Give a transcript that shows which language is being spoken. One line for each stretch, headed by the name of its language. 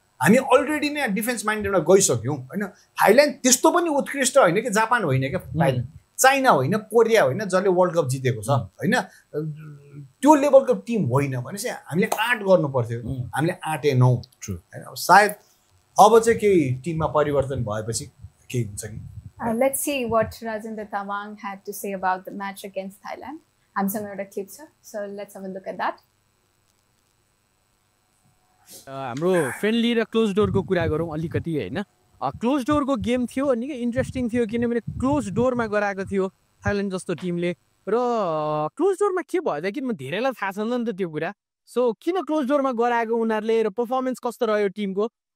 Nepali: हामी अलरेडी नै डिफेन्स माइन्डेडमा गइसक्यौँ होइन थाइल्यान्ड त्यस्तो पनि उत्कृष्ट होइन कि जापान होइन क्या थाइल्यान्ड चाइना होइन कोरिया होइन जसले वर्ल्ड कप जितेको छ होइन त्यो लेभलको टिम होइन भनेपछि हामीले आँट गर्नु पर्थ्यो हामीले आँटेनौँ होइन अब सायद अब चाहिँ केही टिममा परिवर्तन भएपछि केही हुन्छ कि
English: Let's see what Rajendra Tawang had to say about the match against Thailand.
Nepali: हामीसँग एउटा क्लिप छ
English: so let's have a look at that.
Nepali: हाम्रो फ्रेन्डली र क्लोज डोरको कुरा गरौँ अलिकति होइन क्लोज डोरको गेम थियो निकै इन्ट्रेस्टिङ थियो किनभने क्लोज डोरमा गराएको थियो थाइल्यान्ड जस्तो टिमले र क्लोज डोरमा के भयो त किन धेरैलाई थाहा छैन नि त त्यो कुरा सो किन क्लोज डोरमा गराएको उनीहरूले र पर्फर्मेन्स कस्तो रह्यो टिमको